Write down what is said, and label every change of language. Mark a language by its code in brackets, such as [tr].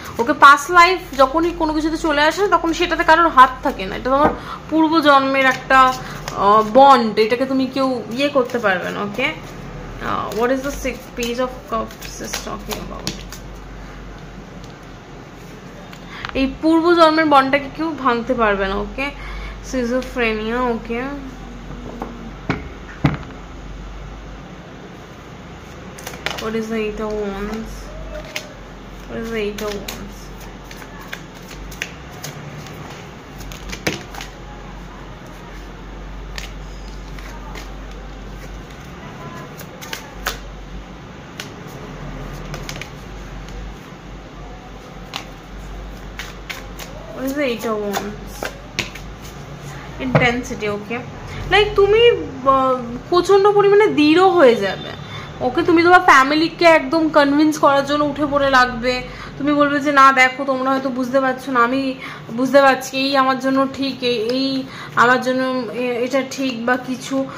[bn] ওকে, past life যখনই কোনো কিছুতে চলে আসে তখন সেটাতে কারোর হাত থাকে না, এটা তোমার পূর্বজন্মের একটা বন্ড, এটাকে তুমি কেউ ইয়ে করতে পারবে না। [en] Okay, what is the Page of Cups is talking about? [bn] এই পূর্বজন্মের বন্ডটাকে কেউ ভাঙতে পারবে না। [en] Okay, schizophrenia. Okay, what is the Eight of Wands? What is the Eight of Wands? What is the Eight of Wands? Intensity. [bn] Okay, like তুমি প্রচন্ড পরিমাণে দৃঢ় হয়ে যাবে। ওকে, তুমি তোমার ফ্যামিলিকে একদম কনভিন্স করার জন্য উঠে পড়ে লাগবে। তুমি বলবে যে না দেখো, তোমরা হয়তো বুঝতে পারছো না, আমি বুঝতে পারছি, এই আমার জন্য ঠিক, এই আমার জন্য এটা ঠিক বা কিছু।